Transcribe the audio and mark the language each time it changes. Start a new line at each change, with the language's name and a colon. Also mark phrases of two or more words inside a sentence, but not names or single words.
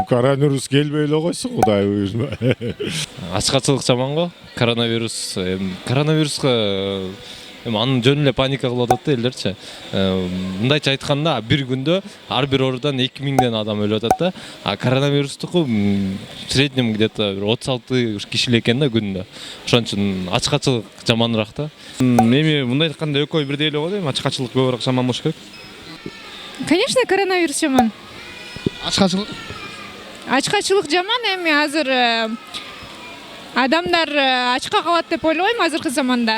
Kyrgyz: Коронавирус келбей эле койсун, Кудай буйрса. Ачкачылык жаман го. Коронавируска анын жөн эле паника кылып атат да элдерчи. Мындайча айтканда, бир күндө ар бир оорудан 2000ден адам өлүп атат да. А коронавирустуку
Russian: в среднем где-то
Kyrgyz: 36 киши экен да күндө. Ошон үчүн ачкачылык жаманыраак да. Эми мындай айтканда экөө бирдей эле го дейм. Ачкачылык көбүрөөк жаман болуш керек. Конечно, коронавирус жаман. Ачкачылык? Ачкачылык жаман, эми азыр адамдар ачка калат деп ойлойм азыркы заманда.